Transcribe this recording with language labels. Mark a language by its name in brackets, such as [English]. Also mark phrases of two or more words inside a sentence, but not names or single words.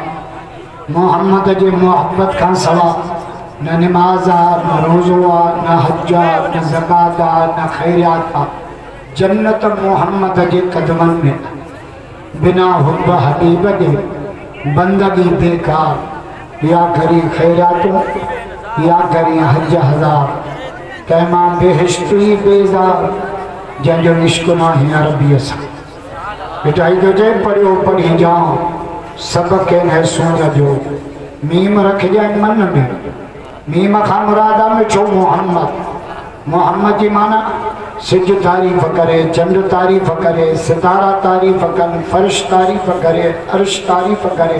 [Sindhi] मोहम्मद जे मोहब्बत खां सवा न नमाज़ आहे न रोज़ो आहे न हज आहे न ज़कात आहे न खैरियात आहे। जन्नत मोहम्मद जे कदमनि में बिना हुब हबीब जे बंदगी बेकार। या घरी खैरातूं या घरी हज हज़ार तंहिंमां बेहिश्ती बेज़ार जंहिंजो इश्क न हींअर बि असां मिटाई थो चए पढ़ियो पढ़ी जाओ सभु कंहिं सूर जो मीम रखजांइ मन में। मीम खां मुराद आहे मिठो मोहम्मद। मोहम्मद जी माना सिज तारीफ़ करे, चंड तारीफ़ करे, सितारा तारीफ़ कनि, फर्श तारीफ़ करे, अर्श तारीफ़ करे।